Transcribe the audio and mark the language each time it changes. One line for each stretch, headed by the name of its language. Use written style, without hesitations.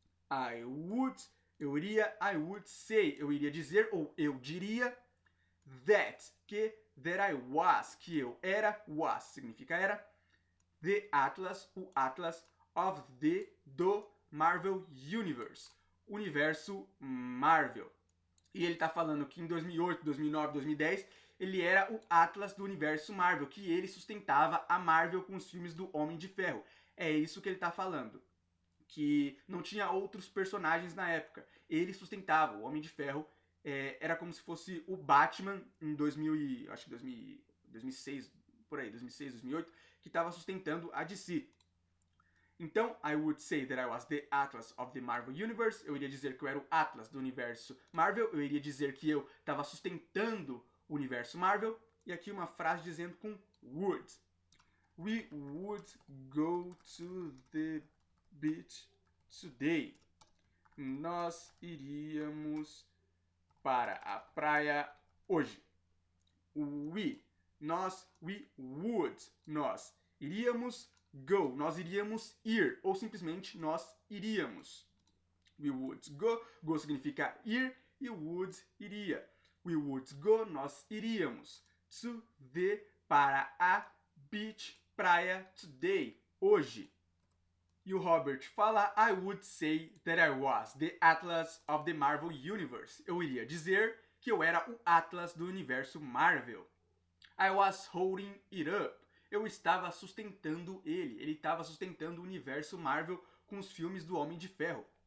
English: I would say,
Portuguese: eu iria dizer, ou eu diria,
English: that I was,
Portuguese: que eu era, was significa era,
English: the Atlas,
Portuguese: o Atlas of do Marvel Universe, universo Marvel. E ele tá falando que em 2008, 2009, 2010, ele era o Atlas do universo Marvel, que ele sustentava a Marvel com os filmes do Homem de Ferro. É isso que ele tá falando. Que não tinha outros personagens na época. Ele sustentava, o Homem de Ferro era como se fosse o Batman em 2006, por aí, 2006, 2008, que estava sustentando a DC. Então,
English: I would say that I was the Atlas of the Marvel Universe.
Portuguese: Eu iria dizer que eu era o Atlas do universo Marvel. Eu iria dizer que eu estava sustentando o universo Marvel. E aqui uma frase dizendo com would.
English: We would go to the beach today.
Portuguese: Nós iríamos para a praia hoje.
English: We would,
Portuguese: nós iríamos, go, nós iríamos ir, ou simplesmente nós iríamos.
English: We would go,
Portuguese: go significa ir e would iria.
English: We would go,
Portuguese: nós iríamos.
English: To the,
Portuguese: para a
English: beach,
Portuguese: praia,
English: today,
Portuguese: hoje. E o Robert fala,
English: I would say that I was the Atlas of the Marvel Universe.
Portuguese: Eu iria dizer que eu era o Atlas do universo Marvel.
English: I was holding it up.
Portuguese: Eu estava sustentando ele. Ele estava sustentando o universo Marvel com os filmes do Homem de Ferro.